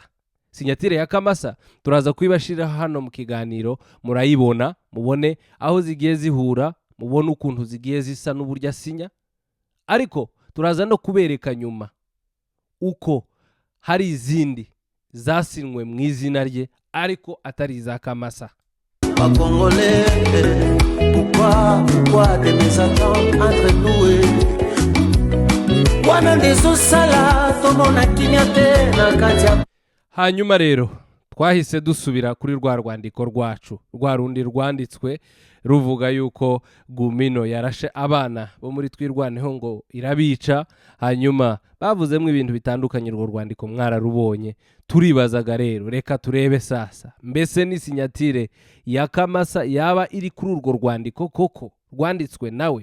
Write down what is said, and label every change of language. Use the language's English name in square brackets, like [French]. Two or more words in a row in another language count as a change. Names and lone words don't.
[Kinyarwanda] Sinyatire ya Kamasa turaza kwibashira hano mu kiganiro, murayibona mubone aho zigiye zihura, mubone ukuntu zigiye zisa n'uburyo asinya, ariko turaza no kubereka nyuma uko hari izindi zasinwe mu izina rye ariko atari iza Kamasa. [Lingala] Bakongole [French] pourquoi des mésententes entre nous [Lingala] wana ndezo sala tomona kinyate na katia. [Kinyarwanda] Hanyuma rero twahise dusubira kuri rwa rwandiko rwacu, rwa rundi rwanditswe ruvuga yuko Gumino yarashe abana bo muri Twirwaneho ngo irabica. Hanyuma bavuzemo ibintu bitandukanye, urwo rwandiko mwararubonye. Turibazaga rero, reka turebe sasa, mbese ni sinyatire ya Kamasa yaba iri kuri urwo rwandiko koko rwanditswe nawe?